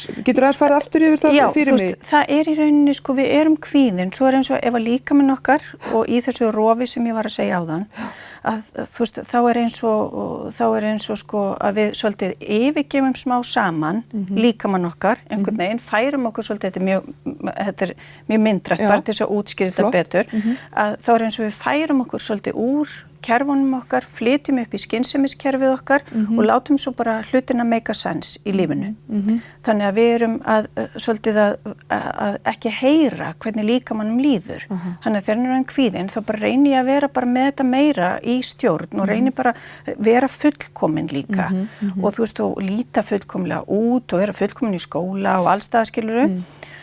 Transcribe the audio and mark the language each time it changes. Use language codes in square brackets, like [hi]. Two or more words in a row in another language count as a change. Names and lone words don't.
[is] Getur aðeins farið aftur yfir það fyrir mig? Já, það í rauninni, sko, við erum kvíðin, svo eins og ef að líkaminn okkar og í þessu rofi sem ég var að segja áðan, að þú veist, þá eins og sko að við svolítið yfirgefum smá saman líkamann okkar, einhvern veginn, færum okkur svolítið, þetta mjög myndrætt, bara til þess að útskýra þetta betur, að þá eins og við færum okkur svolítið úr kerfunum okkar, flytjum upp í skynsemiskerfið okkar og látum svo bara hlutina [en] make a sense [is] í lífinu. Þannig að við erum svolítið að ekki heyra hvernig líkamannum líður. Þannig að þegar hann kvíðinn, þá bara reyni ég að vera bara með þetta meira í stjórn og reyni bara að vera fullkomin líka. Og þú veist, og líta fullkomlega út og vera fullkomin í skóla og allstaðar, skilurðu.